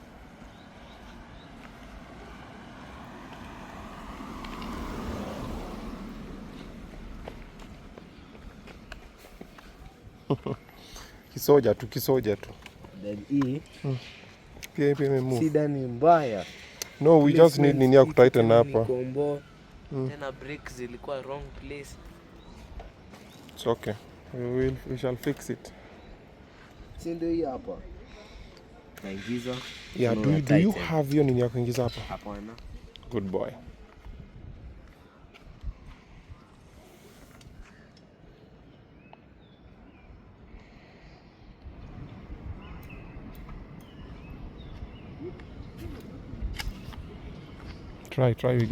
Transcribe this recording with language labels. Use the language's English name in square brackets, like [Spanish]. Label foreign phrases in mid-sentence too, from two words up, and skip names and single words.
[Swahili] Kisoja tu. Then hii. Pia move. Sida ni mbaya. [English] No, we just need [Swahili] nini ya kutighten hapa. Tena brakes zilikuwa [English] wrong place. It's okay. We shall fix it. [Swahili] Si ndio hii hapa. Naingiza. [English] Yeah, do you have [Swahili] hiyo nini ya kuingiza hapa? Hapana. [English] Good boy. Try we go.